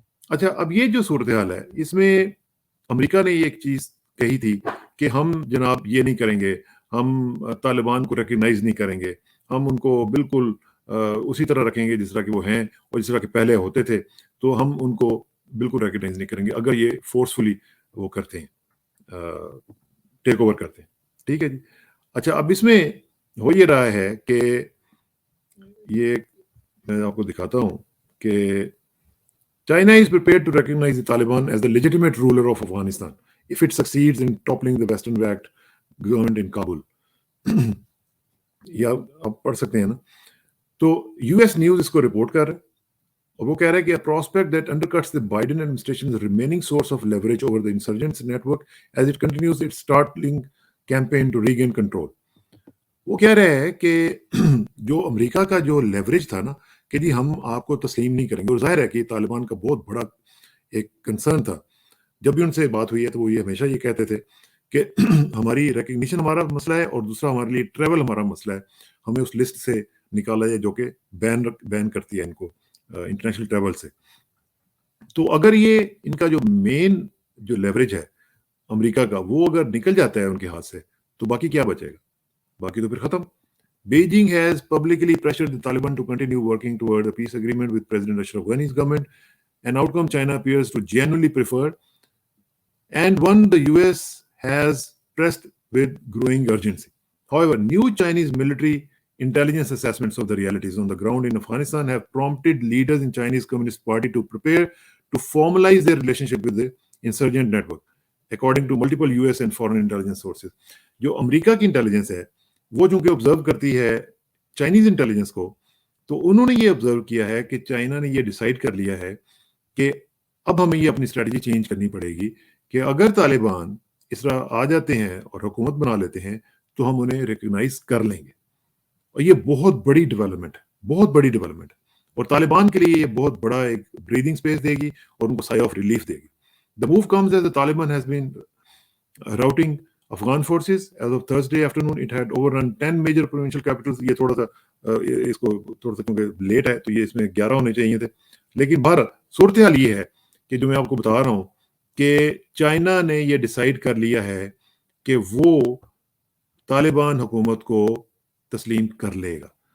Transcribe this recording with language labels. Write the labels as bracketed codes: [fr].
[ur] اچھا, اب یہ جو صورتحال ہے اس میں امریکہ نے ایک چیز کہی تھی کہ ہم جناب یہ نہیں کریں گے, ہم طالبان کو ریکگنائز نہیں کریں گے, ہم ان کو بالکل اسی طرح رکھیں گے جس طرح کہ وہ ہیں اور جس طرح کہ پہلے ہوتے تھے, تو ہم ان کو بالکل ریکگنائز نہیں کریں گے اگر یہ فورسفلی وہ کرتے ہیں, ٹیک اوور کرتے ہیں. ٹھیک ہے جی. اچھا, اب اس میں ہو یہ رہا ہے کہ یہ میں آپ کو دکھاتا ہوں کہ [en] China is prepared to recognize the Taliban as the legitimate ruler of Afghanistan if it succeeds in toppling the Western-backed government in Kabul. [ur] یا آپ پڑھ سکتے ہیں نا. تو یو ایس نیوز اس کو رپورٹ کر رہا ہے اور وہ کہہ رہا ہے کہ [en] a prospect that undercuts the Biden administration's remaining source of leverage over the insurgents network as it continues its startling campaign to regain control. [ur] وہ کہہ رہے ہیں کہ جو امریکہ کا جو لیوریج تھا نا کہ جی ہم آپ کو تسلیم نہیں کریں گے, اور ظاہر ہے کہ طالبان کا بہت بڑا ایک کنسرن تھا. جب بھی ان سے بات ہوئی ہے تو وہ یہ ہمیشہ یہ کہتے تھے کہ ہماری ریکگنیشن ہمارا مسئلہ ہے, اور دوسرا ہمارے لیے ٹریول ہمارا مسئلہ ہے, ہمیں اس لسٹ سے نکالا جائے جو کہ بین کرتی ہے ان کو انٹرنیشنل ٹریول سے. تو اگر یہ ان کا جو مین جو لیوریج ہے امریکہ کا وہ اگر نکل جاتا ہے ان کے ہاتھ سے تو باقی کیا بچے گا؟ باقی تو پھر ختم. [en] Beijing has publicly pressured the Taliban to continue working toward a peace agreement with President Ashraf Ghani's government, an outcome China appears to genuinely prefer, and one the US has pressed with growing urgency. However, new Chinese military intelligence assessments of the realities on the ground in Afghanistan have prompted leaders in Chinese Communist Party to prepare to formalize their relationship with the insurgent network, according to multiple US and foreign intelligence sources. [ur] جو امریکہ کی intelligence ہے وہ چونکہ observe کرتی ہے Chinese intelligence کو، تو انہوں نے یہ آبزرو کیا ہے کہ چائنا نے یہ ڈیسائیڈ کر لیا ہے کہ اب ہمیں یہ اپنی اسٹریٹجی چینج کرنی پڑے گی کہ اگر طالبان اس طرح آ جاتے ہیں اور حکومت بنا لیتے ہیں تو ہم انہیں ریکگنائز کر لیں گے. اور یہ بہت بڑی ڈیولپمنٹ ہے، بہت بڑی ڈیولپمنٹ ہے، اور طالبان کے لیے یہ بہت بڑا ایک بریدنگ اسپیس دے گی اور ان کو سائے آف ریلیف دے گی. [en] The move comes as the Taliban has been routing Afghan forces. As of Thursday afternoon, it had overrun 10 major provincial capitals. [ur] یہ تھوڑا سا اس کو تھوڑا سا کیونکہ لیٹ ہے تو یہ اس میں 11 ہونے چاہیے تھے، لیکن بہر صورتحال یہ ہے کہ جو میں آپ کو بتا رہا ہوں کہ چائنا نے یہ ڈیسائیڈ کر لیا ہے کہ وہ طالبان حکومت کو تسلیم کر لے گا.